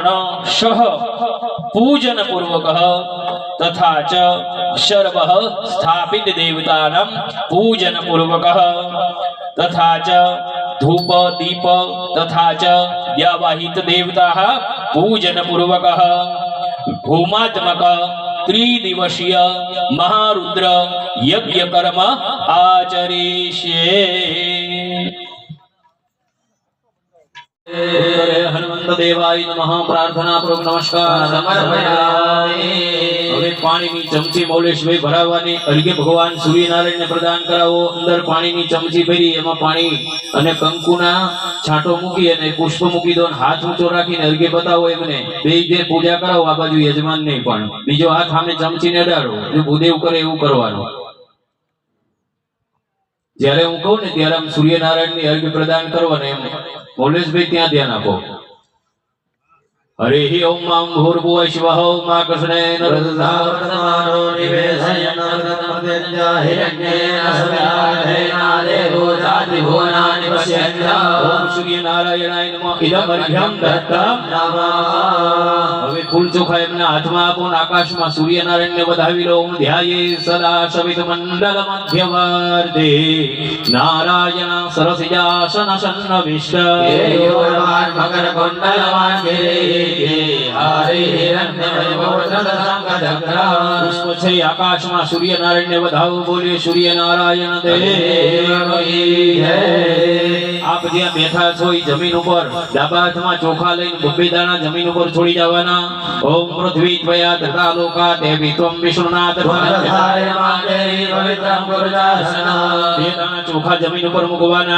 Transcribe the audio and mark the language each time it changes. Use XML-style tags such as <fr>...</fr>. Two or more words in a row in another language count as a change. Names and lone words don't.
<sa>सह पूजन पूर्वक तथा च सर्व स्थापित देवतानां पूजन पूर्वक तथा च धूप दीप तथा च व्यावाहित देवता पूजन पूर्वक भूमात्मक त्रिदिवसीय महारुद्र यज्ञ कर्म आचरिष्ये. हनुमंत देवाय नमः. प्रार्थना पूर्वक नमस्कार समर्पयामि.</sa> <gu>હવે પાણીની ચમચી મૌલેશભાઈ ભરાવવાની અર્ઘ્ય ભગવાન સૂર્યનારાયણને પ્રદાન કરાવો. અંદર પાણીની ચમચી ભરી એમાં પાણી અને કંકુના છાંટો મૂકી અને પુષ્પ મૂકી દો. હાથ ઊંચો રાખીને અર્ઘ્ય બતાવો એમને. બે જે પૂજા કરાવો આ બાજુ યજમાન નહીં પણ બીજો હાથ સામે ચમચીને અડાડો. જો ભૂદેવ કરે એવું કરવાનું. જ્યારે હું કહું ને ત્યારે આમ સૂર્યનારાયણની અર્ઘ્ય પ્રદાન કરવાનું એમ મૌલેશભાઈ ત્યાં ધ્યાન આપો.</gu> <sa>हरे ही ओम मां भूर्भुवः स्वः ओम कृष्णेन रजसावर्तमानो निवेशयन् हिरण्येन सव्याधेनादेवो जाति भुवनानि पश्यन्त. ओम सूर्य नारायणाय नमः. इदम् अर्घ्यं दत्तं नमः.</sa> <gu>હવે ફૂલ ચોખા એમના હાથમાં આપો. આકાશમાં સૂર્યનારાયણને વધાવી લો.</gu> <sa>ओम ध्याये सदा सवित मंडल मध्यवर्ते नारायण सरसिजासन सन्नविष्ट योरवान् मकर कुण्डलवान् गिरिः हरे हिरण्यमय बहु</sa> <gu>પુષ્પ છે આકાશમાં સૂર્યનારાયણ નારાયણ વધાવો બોલીએ સૂર્ય નારાયણ</gu> <hi>देव की जय.</hi> <gu>આપ જ્યાં બેઠા છો એ જમીન ઉપર ડાબા હાથમાં ચોખા લઈને બબ્બે દાણા જમીન ઉપર છોડી જવાના.</gu> <sa>ओम पृथ्वी त्वया तथा लोका देवी त्वम विष्णुनाथ</sa> <gu>બે દાણા ચોખા જમીન ઉપર મૂકવાના.</gu>